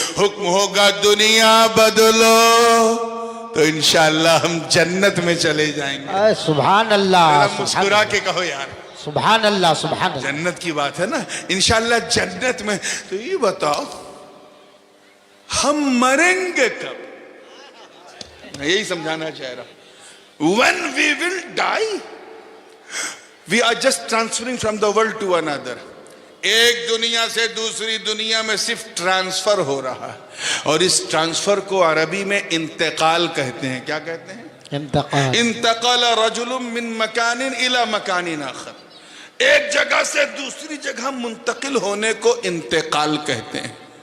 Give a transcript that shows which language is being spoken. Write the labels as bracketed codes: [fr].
[hi] हुक्म होगा दुनिया बदलो, तो इंशाअल्लाह हम जन्नत में चले जाएंगे। सुभान अल्लाह। मुस्कुरा के कहो यार, सुभान अल्लाह, सुभान अल्लाह। जन्नत की बात है ना, इंशाअल्लाह जन्नत में। तो ये बताओ हम मरेंगे कब? मैं यही समझाना चाह रहा हूं। [en] When we will die, we are just transferring from the world to another. [hi] एक दुनिया से दूसरी दुनिया में सिर्फ ट्रांसफर हो रहा है, और इस ट्रांसफर को अरबी में इंतकाल कहते हैं। क्या कहते हैं? इंतकाल। [ar] इंतकाल रजुलुम मिन मकानिन इला मकानिन आखर। [hi] एक जगह से दूसरी जगह मुंतकिल होने को इंतकाल कहते हैं।